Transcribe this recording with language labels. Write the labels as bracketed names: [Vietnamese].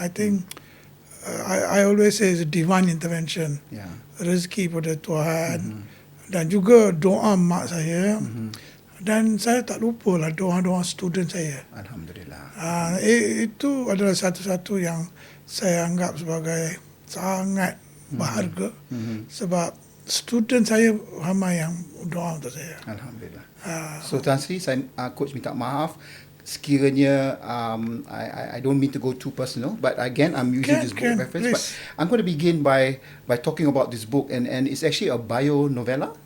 [English] I think I always say it's a divine intervention. [Malay] Rezeki pada Tuhan dan juga doa mak saya. Dan saya tak lupa lah doa-doa student saya. Alhamdulillah. Itu adalah satu-satu yang saya anggap sebagai sangat berharga sebab student saya ramai yang doa untuk saya. Alhamdulillah. [English] So Tan Sri, [Malay] saya coach minta maaf sekiranya [English] I don't mean to go too personal, but again I'm using this book reference. Please. But I'm going to begin by talking about this book, and it's actually a bio novella.